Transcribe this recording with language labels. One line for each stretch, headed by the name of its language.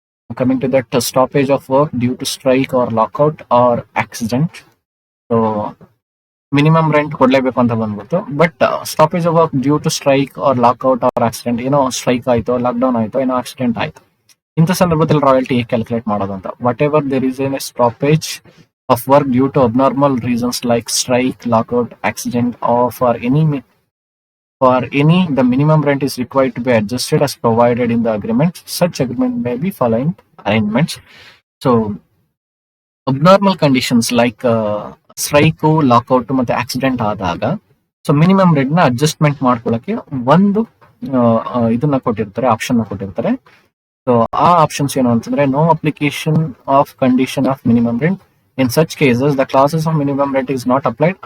English: Coming to that, stoppage of work due to strike or lockout or accident.
Kannada: So minimum rent ಕೊಡ್ಲೇಬೇಕು ಅಂತ ಬಂದ್ಬಿಟ್ಟು,
English: but stoppage of work due to strike or lockout or accident,
Kannada: ಏನೋ strike ಆಯ್ತು, lockdown ಆಯ್ತು, ಏನೋ accident ಆಯ್ತು, ಇಂಥ ಸಂದರ್ಭದಲ್ಲಿ royalty ಹೇಗೆ ಕ್ಯಾಲ್ಕುಲೇಟ್ ಮಾಡೋದು ಅಂತ.
English: Whatever there is an stoppage of work due to abnormal reasons like strike, lockout, accident or for any the minimum rent is required to be adjusted as provided in the agreement. Such agreement may be following arrangements. So abnormal conditions like strike, lockout
Kannada: ಮತ್ತೆ accident ಆದಾಗ so minimum rent ನ adjustment ಮಾಡ್ಕೊಳ್ಳಕ್ಕೆ ಒಂದು ಇದನ್ನ ಕೊಟ್ಟಿರ್ತಾರೆ, option ನ ಕೊಟ್ಟಿರ್ತಾರೆ. So ಆ options ಏನು ಅಂತಂದ್ರೆ
English: No application of condition of minimum rent. In such cases the clauses of minimum rent is not applied.